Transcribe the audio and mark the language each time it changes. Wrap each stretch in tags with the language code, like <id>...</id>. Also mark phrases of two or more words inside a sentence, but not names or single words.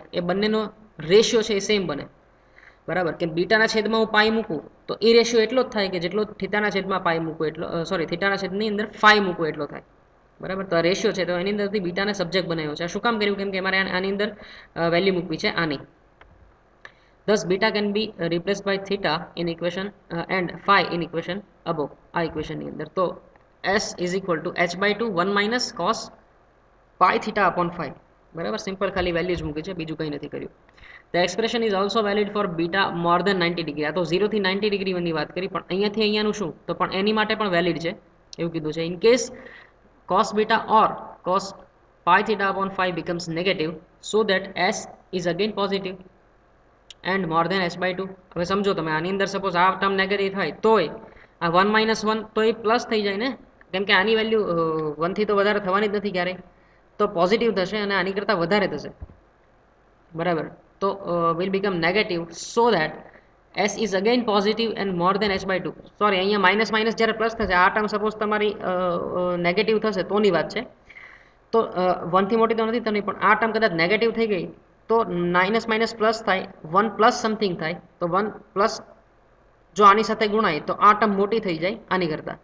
<gu>એ બંનેનો રેશિયો છે એ સેમ બને. બરાબર. કે બીટાના છેદમાં હું પાઈ મૂકું તો એ રેશિયો એટલો જ થાય કે જેટલો થીટાના છેદમાં પાઈ મૂકું એટલો થીટાના છેદની અંદર ફાઈ મૂકું એટલો થાય. બરાબર. તો આ રેશિયો છે તો એની અંદરથી બીટાને સબ્જેક્ટ બનાવ્યો છે. શું કામ કર્યું કેમ કે મારે આની અંદર વેલ્યુ મૂકવી છે આની.</gu> <en>Thus, beta can be replaced by theta in equation and phi in equation above.</en> <gu>આ equation ની અંદર તો</gu> <en>s is equal to h by 2 1 minus cos pi theta upon phi.</en> <gu>બરાબર. સિમ્પલ ખાલી વેલ્યુ જ મૂકી છે બીજું કંઈ નથી કર્યું.</gu> <en>The expression is also valid for beta more than 90 degree.</en> <gu>આ તો 0 થી 90 ડિગ્રીની વાત કરી પણ અહીંયાથી અહીંયાનું શું તો પણ એની માટે પણ વેલિડ છે એવું કીધું છે.</gu> <en>in case cos beta or cos pi theta upon phi becomes negative so that s is again positive and more than h by 2.</en> <gu>હવે સમજો તમે આની અંદર સપોઝ આ ટર્મ નેગેટિવ થાય તોય આ 1 માઇનસ 1 તો એ પ્લસ થઈ જાય ને કેમ કે આની વેલ્યુ 1 થી તો વધારે થવાની જ નથી ક્યારેય. તો પોઝિટિવ થશે અને આની કરતાં વધારે થશે. બરાબર.</gu> <en>તો will become negative so that s is again positive and more than h by 2.</en> <gu>સોરી અહીંયા</gu> <en>minus minus</en> <gu>જ્યારે પ્લસ થશે આ ટર્મ સપોઝ તમારી નેગેટિવ થશે તોની વાત છે. તો 1 થી મોટી તો નથી થવાની પણ આ ટર્મ કદાચ નેગેટિવ થઈ ગઈ તો</gu> <en>minus minus plus</en> <gu>થાય</gu> <en>1 plus something</en> <gu>થાય તો 1 પ્લસ જો આની સાથે ગુણાય તો આ ટર્મ મોટી થઈ જાય આની કરતાં.</gu>